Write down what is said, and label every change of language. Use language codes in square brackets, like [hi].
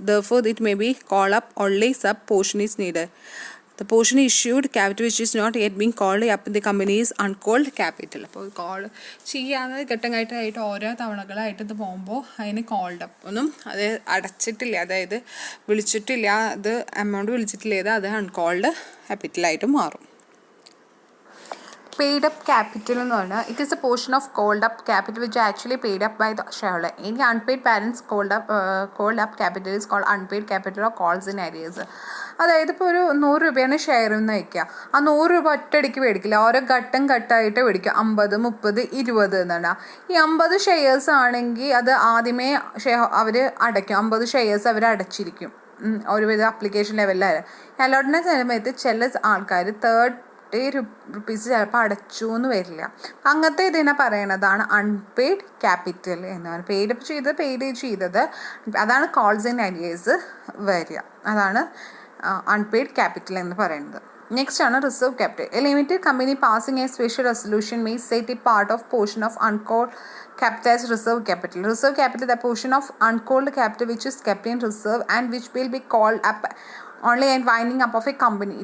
[en] Therefore, it may be called up only sub portion is needed. The portion issued capital which is not yet being called up in the company is uncalled capital. [ml] അപ്പോൾ call ചെയ്യാതെ ഘട്ടമായിട്ട് ഓരോ തവണകളായിട്ട് ഇത് പോകുമ്പോൾ അതിന് called up ഒന്നും അത് അടച്ചിട്ടില്ല, അതായത് വിളിച്ചിട്ടില്ല, അത് എമൗണ്ട് വിളിച്ചിട്ടില്ല, അത് അൺകോൾഡ് ക്യാപിറ്റലായിട്ട് മാറും. [en] Paid up capital [ml] എന്ന് പറഞ്ഞാൽ [en] it is a portion of called up capital which is actually paid up by the shareholder. Any unpaid balance called up capital is called unpaid capital or calls in arrears. [ml] അതായത് ഇപ്പോൾ ഒരു 100 രൂപയാണ് share എന്ന് വയ്ക്കുക. ആ 100 രൂപ ഒറ്റയടിക്ക് മേടിക്കില്ല, ഓരോ ഘട്ടം ഘട്ടമായിട്ട് മേടിക്കുക. 50, 30, 20 എന്നാണ്. ഈ 50 ഷെയർസ് ആണെങ്കിൽ അത് ആദ്യമേ അവർ അടയ്ക്കും. 50 ഷെയർസ് അവർ അടച്ചിരിക്കും ഒരുവിധ ആപ്ലിക്കേഷൻ ലെവലിൽ. അലോട്ട്മെൻറ്റ് സമയത്ത് ചില ആൾക്കാർ 30 റുപ്പീസ് ചിലപ്പോൾ അടച്ചു എന്ന് വരില്ല. അങ്ങനത്തെ ഇതിനെ പറയണതാണ് അൺപെയ്ഡ് ക്യാപിറ്റൽ എന്നാണ്. പെയ്ഡ് ചെയ്തത് അതാണ് കോൾസ് ഇൻ അരിയേഴ്സ് വരിക. അതാണ് അൺപെയ്ഡ് ക്യാപിറ്റൽ എന്ന് പറയുന്നത്. നെക്സ്റ്റ് ആണ് reserve capital. [en] A limited company passing a special resolution may set a part of portion of uncalled capital as reserve capital. Reserve capital, the portion of uncalled capital which is kept in reserve and which will be called up only and winding up of a company.